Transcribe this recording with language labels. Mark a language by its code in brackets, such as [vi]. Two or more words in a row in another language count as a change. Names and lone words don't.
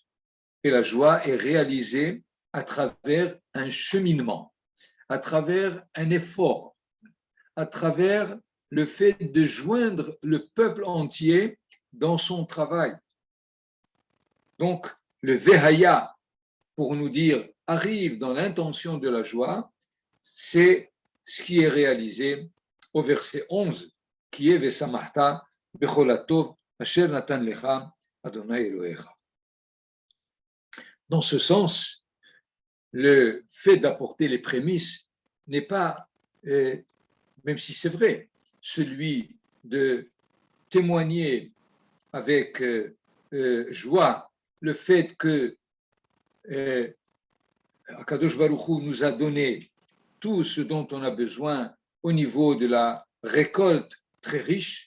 [fr] Et la joie est réalisée à travers un cheminement, à travers un effort, à travers le fait de joindre le peuple entier dans son travail. Donc, le Vehaya, pour nous dire arrive dans l'intention de la joie, c'est ce qui est réalisé au verset 11, qui est [he] ושמחת בכל הטוב אשר נתן לך ה׳ אלהיך. [fr] Dans ce sens, le fait d'apporter les prémices n'est pas, même si c'est vrai, celui de témoigner avec joie le fait que [he] הקדוש ברוך הוא [fr] nous a donné tout ce dont on a besoin au niveau de la récolte très riche.